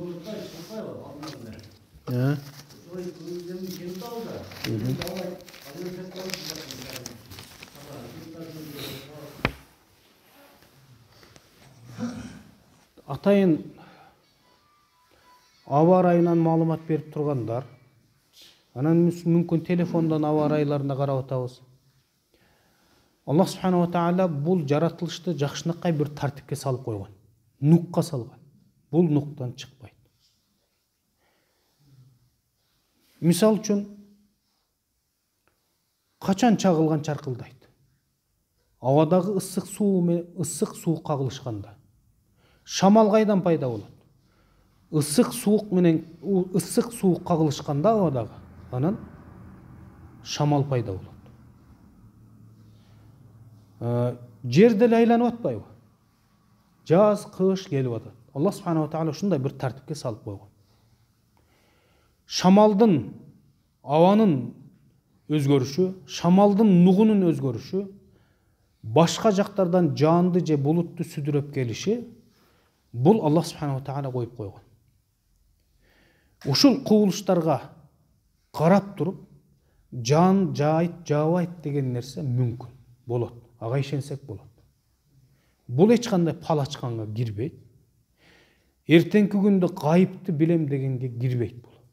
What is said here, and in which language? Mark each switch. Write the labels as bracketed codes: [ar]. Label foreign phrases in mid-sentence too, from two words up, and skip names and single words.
[ky] Атайын аба ырайынан маалымат берип тургандар. Анан мүмкүн телефондон аба ырайларына карап атабыз. [ar] الله سبحانه وتعالى [ky] бул жаратылышты жакшынакай бир тартипке салып койгон. Нукка салган. Бул нуктан чыкпайт. Мисал үчүн качан чагылган чаркылдайт. Абадагы ысык суу кагылышканда. Шамал кайдан пайда болот? Ысык суу кагылышканда абадагы, анан шамал пайда болот. Жер деле айланып атпайбы? Жаз, кыш келип атат. [ar] الله سبحانه وتعالى [ky] ушундай бир тартипке салып койгон. Шамалдын, абанын өзгөрүшү, шамалдын нугунун өзгөрүшү, башка жактардан жаанды же булутту сүдүрөп келиши, бул [ar] الله سبحانه وتعالى [ky] коюп койгон. Ушул кубулуштарга карап туруп, жаан жаайт, жаабайт деген нерсе мүмкүн болот. Ага ишенсек болот. Бул эч кандай пал ачканга кирбейт. Эртеңки күндө гайыпты билем дегенге кирбейт бул.